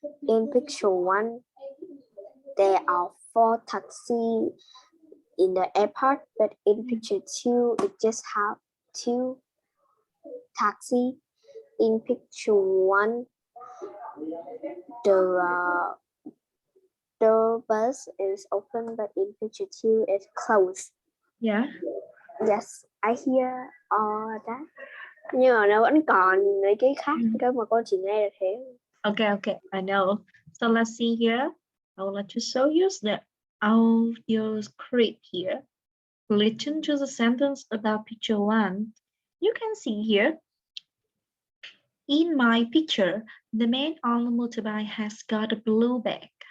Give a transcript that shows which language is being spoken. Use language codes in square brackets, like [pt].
[en] In picture 1, there are 4 taxis in the airport, but in picture 2, it just have 2 taxis. In picture 1, the bus is open, but in picture 2, it's closed. Yeah. Yes, I hear all that. [vi] Nhưng mà nó vẫn còn mấy cái khác cơ mà con chỉ nghe được thế. [en] Okay, I know. So let's see here. I would like to show you the audio script here. Listen to the sentence about picture 1. You can see here. In my picture, the man on the motorbike has got a blue bag.